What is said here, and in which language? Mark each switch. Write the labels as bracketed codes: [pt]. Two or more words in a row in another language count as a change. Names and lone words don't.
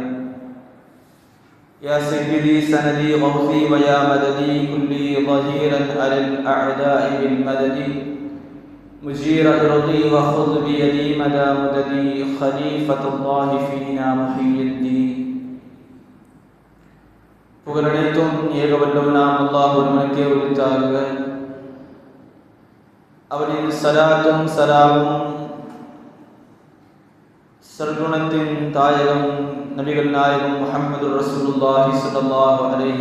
[ar] يا سيدي سندي غوثي ويا مددي كلي ظهيرا على الأعداء بالمدد. مجير أرضي وخذ بيدي مدى مددي. خليفة الله فينا محي الدين. [ta] புகழனைத்தும் ஏகவல்லம் நாம் அல்லாஹ் ஒருவனுக்கே உரித்தாக. அவனின் சலாத்தும் சலாமும் சர்க்குணத்தின் தாயகம் நபிகள் நாயகம் முஹம்மது [ar] رسول الله صلى الله عليه